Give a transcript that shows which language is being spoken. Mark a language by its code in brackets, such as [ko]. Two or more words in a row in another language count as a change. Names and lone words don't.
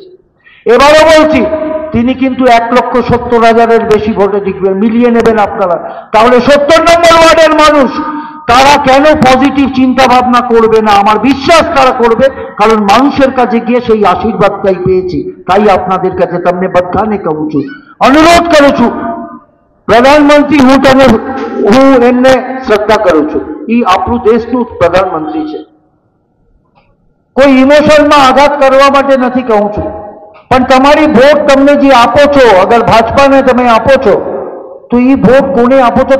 [bn] এবারও বলছি তিনি কিন্তু 1,70,000-এর বেশি ভোটে জিতবেন। মিলিয়ে নেবেন আপনারা। তাহলে 70 নম্বর ওয়ার্ডের মানুষ তারা কেন পজিটিভ চিন্তা ভাবনা করবে না? আমার বিশ্বাস তারা করবে, কারণ মানুষের কাছে গিয়ে সেই আশীর্বাদটাই পেয়েছি। তাই আপনাদের কাছে [gu] તમને બધાને કહું છું, অনুরোধ કરું છું, પ્રધાનમંત્રી હું એમને શ્રદ્ધા કરું છું। એ આપણું દેશનું પ્રધાનમંત્રી છે। કોઈ ઇમોશનમાં આઘાત કરવા માટે નથી કહું છું, પણ તમારી વોટ તમને જે આપો છો, અગર ભાજપાને તમે આપો છો તો એ વોટ કોને આપો છો?